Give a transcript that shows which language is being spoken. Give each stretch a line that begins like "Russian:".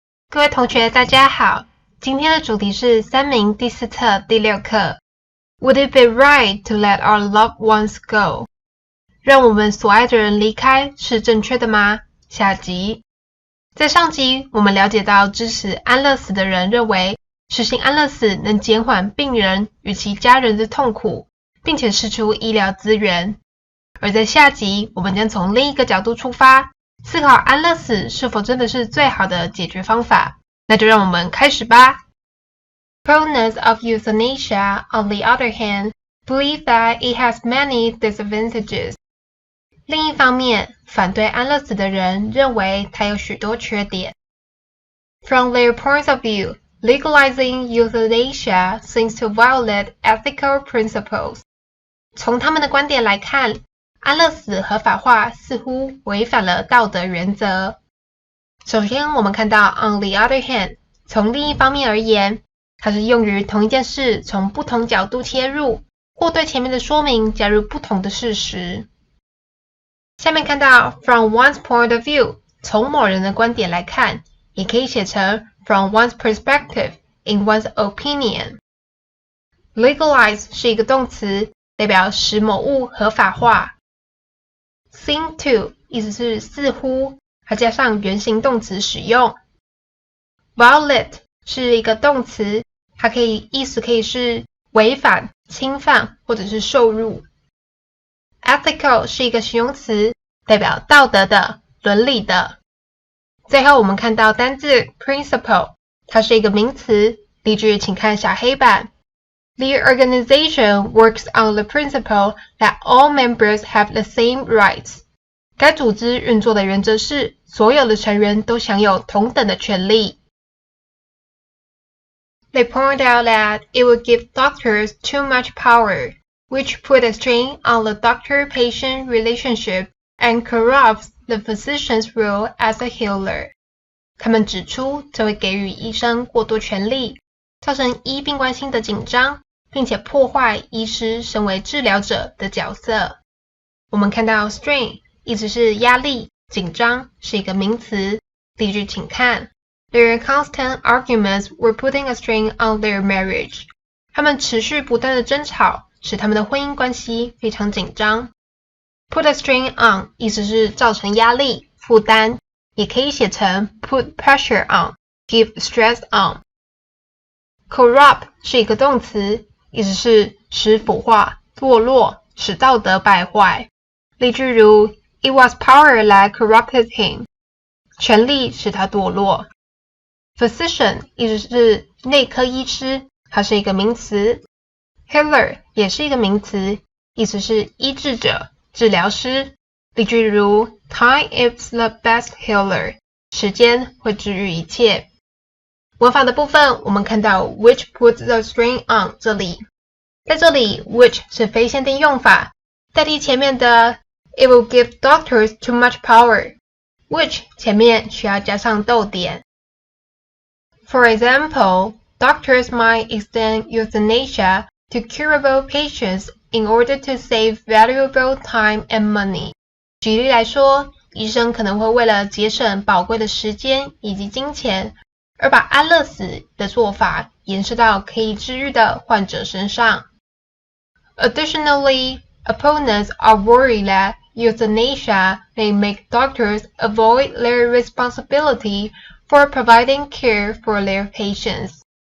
Chinese: 各位同学大家好，今天的主题是三民第4册第6课
English: Would it be right to let our loved ones go?
Chinese: 让我们所爱的人离开是正确的吗？下集。在上集我们了解到支持安乐死的人认为实行安乐死能减缓病人与其家人的痛苦，并且释出医疗资源。而在下集我们将从另一个角度出发，思考安乐死是否真的是最好的解决方法。那就让我们开始吧。
English: Opponents of euthanasia, on the other hand, believe that it has many disadvantages.
Chinese: 另一方面，反对安乐死的人认为它有许多缺点。
English: From their points of view, legalizing euthanasia seems to violate ethical principles.
Chinese: 从他们的观点来看，安乐死合法化似乎违反了道德原则。首先我们看到
English: on the other hand，
Chinese: 从另一方面而言，它是用于同一件事从不同角度切入，或对前面的说明加入不同的事实。下面看到
English: from one's point of view，
Chinese: 从某人的观点来看，也可以写成
English: from one's perspective, in one's opinion。
Chinese: Legalize 是一个动词，代表使某物合法化。 Seem to 意思是似乎，它加上原形动词使用。 Violate 是一个动词，它意思可以是违反、侵犯或者是受辱。 Ethical 是一个形容词，代表道德的、伦理的。最后我们看到单字 principle， 它是一个名词，例句请看小黑板。
English: The organization works on the principle that all members have the same rights.
Chinese: 该组织运作的原则是，所有的成员都享有同等的权利。
English: They point out that it would give doctors too much power, which put a strain on the doctor-patient relationship and corrupts the physician's role as a healer.
Chinese: 他们指出，这会给予医生过多权力，造成医病关系的紧张，并且破坏医师身为治疗者的角色。我们看到 strain 意思是压力、紧张，是一个名词。例句请看。
English: Their constant arguments were putting a strain on their marriage.
Chinese: 他们持续不断的争吵，使他们的婚姻关系非常紧张。
English: Put a strain on
Chinese: 意思是造成压力、负担，也可以写成
English: put pressure on, give stress on.
Chinese: Corrupt 是一个动词，意思是使腐化、堕落，使道德败坏。例句如
English: It was power that corrupted him.
Chinese: 权力使他堕落。 Physician 意思是内科医师，它是一个名词。 Healer 也是一个名词，意思是医治者、治疗师。例句如
English: Time is the best healer.
Chinese: 时间会治愈一切。文法的部分我们看到
English: which puts the strain on
Chinese: 这里，在这里 which 是非限定用法，代替前面的
English: it will give doctors too much power，
Chinese: which 前面需要加上逗点。
English: For example, doctors might extend euthanasia to curable patients in order to save valuable time and money.
Chinese: 举例来说，医生可能会为了节省宝贵的时间以及金钱，而把安乐死的做法延伸到可以治愈的患者身上。
English: Additionally, opponents are worried that euthanasia may make doctors avoid their responsibility for providing care for their patients.